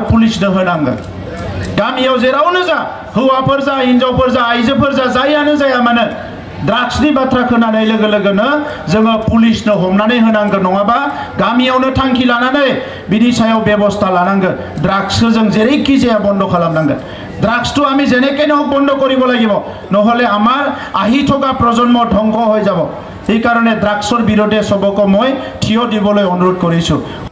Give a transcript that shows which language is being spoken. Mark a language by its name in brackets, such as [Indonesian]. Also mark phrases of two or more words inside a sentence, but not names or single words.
[Bodo] पुलिसनो होनांगौ गामियाव जेरावनो जा हौवाफोर जा हिनजावफोर जा आइजोफोर जा जायानो जाया मानो ड्राग्सनि बाथ्रा खोनानाय लोगो लोगोनो जोङो पुलिसनो हमनानै होनांगौ नङाबा गामियावनो थांखि लानानै बिनि सायाव बेबस्था लानांगौ ड्राग्सखौ जों जेरैखि जाया बन्द खालामनांगोन [Assamese] ड्राग्सটো আমি যেনেকৈ নহওক বন্ধ কৰিব লাগিব নহলে আমাৰ আহি থকা প্ৰজন্ম ধ্বংস হৈ যাব এই কাৰণে ड्राग्सৰ বিৰুদ্ধে সবকে মই থিয় দিবলৈ অনুৰোধ কৰিছো